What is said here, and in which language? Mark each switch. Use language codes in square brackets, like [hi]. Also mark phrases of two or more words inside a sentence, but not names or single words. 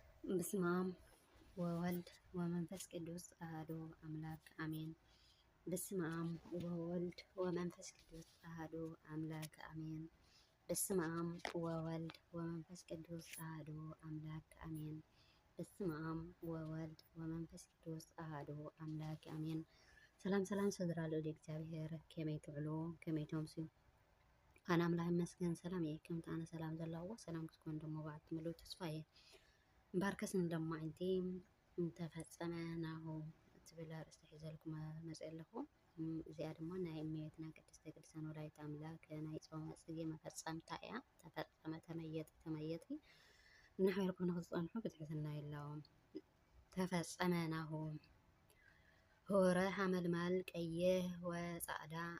[gez] በስመ አብ ወወልድ ወመንፈስ ቅዱስ አሐዱ አምላክ አሜን። በስመ አብ ወወልድ ወመንፈስ ቅዱስ አሐዱ አምላክ አሜን። በስመ አብ ወወልድ ወመንፈስ ቅዱስ አሐዱ አምላክ አሜን። በስመ አብ ወወልድ ወመንፈስ ቅዱስ አሐዱ አምላክ አሜን። [ti] ሰላም ሰላም ስድራ ልዑል እግዚአብሔር ከመይ ትዕሉ ከመይ ተምሱ ኣነ ኣምላኽ ይመስገን ሰላም እየ ከምቲ ኣነ ሰላም ዘለዎ ሰላም ክትኮን ደሞ በዓልቲ ምሉእ ተስፋ እየ እምበርከስ ንሎማዓንቲ እንተፈፀመ ናሁ እትብል ኣርእስቲ ሒዘልኩም መፅእ ኣለኹ። እዚኣ ድማ ናይ እመቤትና ቅድስተ ቅዱሳን ወላዲተ ኣምላክ ናይ ፆመ ፅጌ መፈፀምታ እያ። ተፈፀመ ተመየጢ እናሕበርኩም ንክትፀንሑ ብትሕትና የለዎም። [gez] ተፈፀመ ናሁ ሆረ [ti] ሓመልማል ቀይሕ ወፃዕዳ